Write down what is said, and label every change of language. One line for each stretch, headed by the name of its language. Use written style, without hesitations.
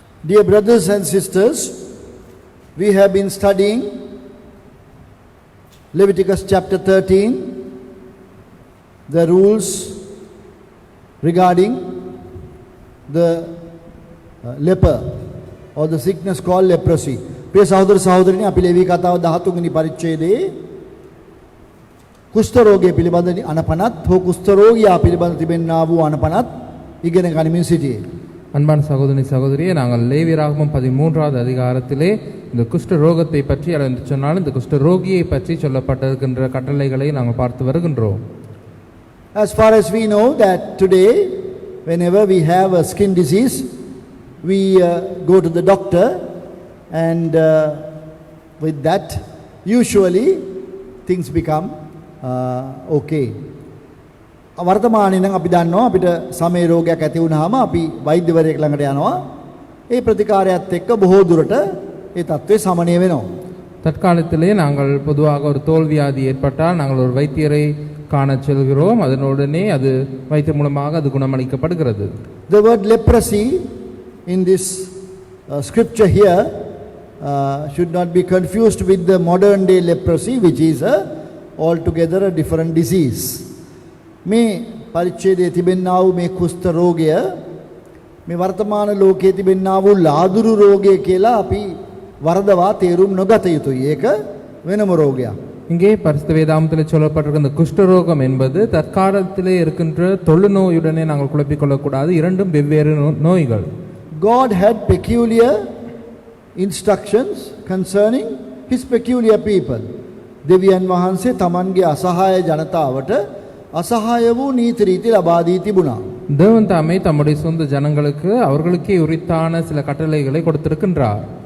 English: Dear brothers and sisters, we have been studying Leviticus chapter 13, the rules regarding the leper or the sickness called leprosy.
Sinhala: प्रिय सहोदर सहोदरिणी අපි ලෙවී කතාව 13 වෙනි පරිච්ඡේදයේ කුෂ්ඨ රෝගය පිළිබඳ අනපනත් හෝ කුෂ්ඨ රෝගියා පිළිබඳ තිබෙනා වූ අනපනත් ඉගෙන ගනිමින් සිටියේ.
Tamil: அன்பான சகோதரி சகோதரியே, நாங்கள் லேவியராகமம் 13வது அதிகாரத்திலே இந்த குஷ்ட ரோகத்தை பற்றி அல்லது சொன்னால் இந்த குஷ்ட ரோகியை பற்றி சொல்லப்பட்டிருக்கின்ற கட்டளைகளை நாங்கள் பார்த்து வருகின்றோம்.
English: As far as we know that today whenever we have a skin disease we go to the doctor and with that usually things become okay.
Sinhala: වර්තමානයේ නම් අපි දන්නවා අපිට සමේ රෝගයක් ඇති වුනහම අපි වෛද්‍යවරයෙක් ළඟට යනවා. ඒ ප්‍රතිකාරයත් එක්ක බොහෝ දුරට ඒ තත්ත්වය සමනය වෙනවා.
Tamil: தற்காலத்திலே நாங்கள் பொதுவாக ஒரு தோல் வியாதி ஏற்பட்டால் நாங்கள் ஒரு வைத்தியரை காண செல்கிறோம். அதனுடனே அது வைத்திய மூலமாக அது குணமளிக்கப்படுகிறது.
English: The word leprosy in this scripture here should not be confused with the modern day leprosy, which is altogether a different disease.
Sinhala: මේ පරිච්ඡේදයේ තිබෙනා වූ මේ කුෂ්ඨ රෝගය මේ වර්තමාන ලෝකයේ තිබෙනා වූ ලාදුරු රෝගය කියලා අපි වරදවා තේරුම් නොගත යුතුයි. ඒක වෙනම රෝගයක්.
Tamil: இங்கே பரிசுத்த வேதாகமத்தில் சொல்லப்பட்டிருக்கிற இந்த குஷ்டரோகம் என்பது தற்காலத்திலே இருக்கின்ற தொழு நோயுடனே நாங்கள் குழப்பிக் கொள்ளக்கூடாது. இரண்டும் வெவ்வேறு நோய்கள்.
English: God had peculiar instructions concerning his peculiar people.
Sinhala: දෙවියන් වහන්සේ තමන්ගේ අසහාය ජනතාවට අසහාය වූ නීති රීති ලබා දී තිබුණා.
Tamil: தேவன் தாமே தம்முடைய சொந்த ஜனங்களுக்கு அவர்களுக்கே உரித்தான சில கட்டளைகளை கொடுத்திருக்கின்றார்.